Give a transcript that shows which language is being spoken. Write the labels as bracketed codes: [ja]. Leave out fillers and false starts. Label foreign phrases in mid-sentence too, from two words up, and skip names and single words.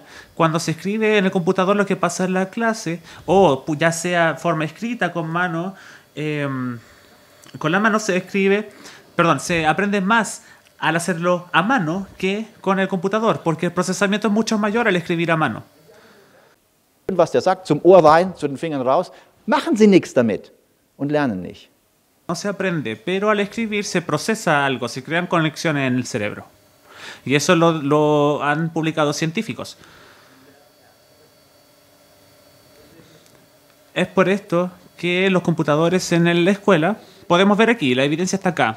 [es] Cuando se escribe en el computador lo que pasa en la clase, o ya sea forma escrita con mano, con la mano se escribe, perdón, se aprende más al hacerlo a mano que con el computador, porque el procesamiento es mucho mayor al escribir a mano. [de] Was der sagt, zum Ohr rein, zu den Fingern raus, machen Sie nichts damit und lernen nicht. [es] No se aprende, pero al escribir se procesa algo, se crean conexiones en el cerebro. Y eso lo han publicado científicos. Es por esto que los computadores en la escuela, podemos ver aquí, la evidencia está acá.